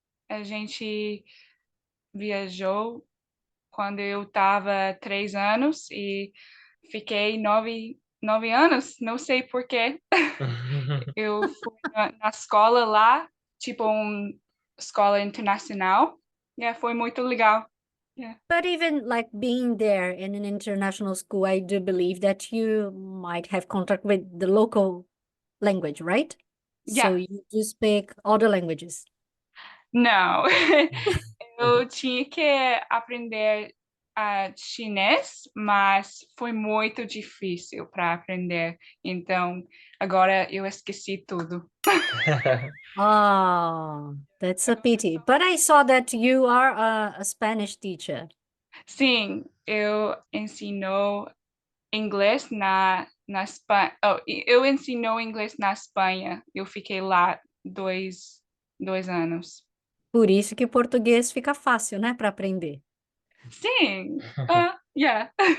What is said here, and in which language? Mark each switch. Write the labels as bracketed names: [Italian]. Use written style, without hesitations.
[Portuguese] A gente viajou quando eu estava 3 anos e fiquei 9 anos. Não sei por quê. Eu fui na escola lá, tipo uma escola internacional. Foi muito legal. Yeah. [English] But even like being there in an international school, I do believe that you might have contact with the local language, right? So Yeah. you do speak all the languages. [Portuguese] Não, eu tinha que aprender chinês, mas foi muito difícil para aprender. Então, agora eu esqueci tudo. [English] Ah, that's a pity. But I saw that you are a Spanish teacher. [Portuguese] Sim, eu ensino inglês na Espanha. Oh, eu ensino inglês na Espanha. Eu fiquei lá dois anos. Por isso que o português fica fácil, né, para aprender. Sim, yeah.